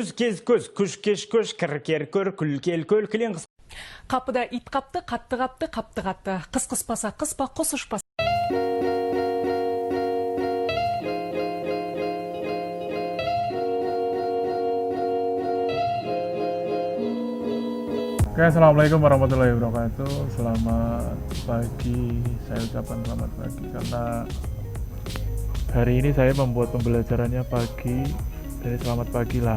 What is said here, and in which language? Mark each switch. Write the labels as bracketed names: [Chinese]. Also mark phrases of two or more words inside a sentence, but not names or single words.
[Kazakh] Күз кез көз, күш кеш көш, кір кер көр, күл кел көл, кілең қыс. Қапыда ит қапты, қатты қапты, қапты қатты. Қыс қыспаса, қыспа, құс ұшпаса. [Arabic] Oke, assalamualaikum warahmatullahi wabarakatuh. [Indonesian] Selamat pagi, saya ucapkan selamat pagi karena hari ini saya membuat pembelajarannya pagi, jadi selamat pagi lah.